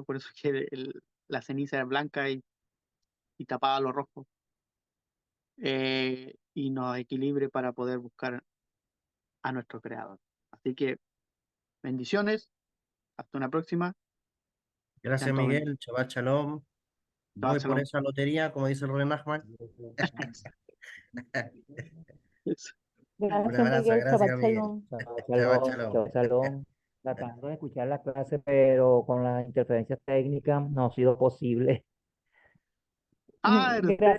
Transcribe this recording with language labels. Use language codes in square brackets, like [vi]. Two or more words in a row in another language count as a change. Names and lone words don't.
[es] Por eso es que la ceniza es blanca y tapada lo rojo, y nos equilibre para poder buscar a nuestro creador. Así que bendiciones, hasta una próxima, sean Gracias, todos benditos. Miguel. [he] שבת שלום. Shabbat [es] Voy por shalom. esa lotería, como dice el Rey Nachman. Un Gracias, abrazo, Miguel. gracias, Shabbat Miguel. [he] שלום. שבת Shabbat Shalom, Shalom. שבת שלום. [es] Tratando de escuchar la clase, pero con las interferencias técnicas no ha sido posible. Ah, eres usted.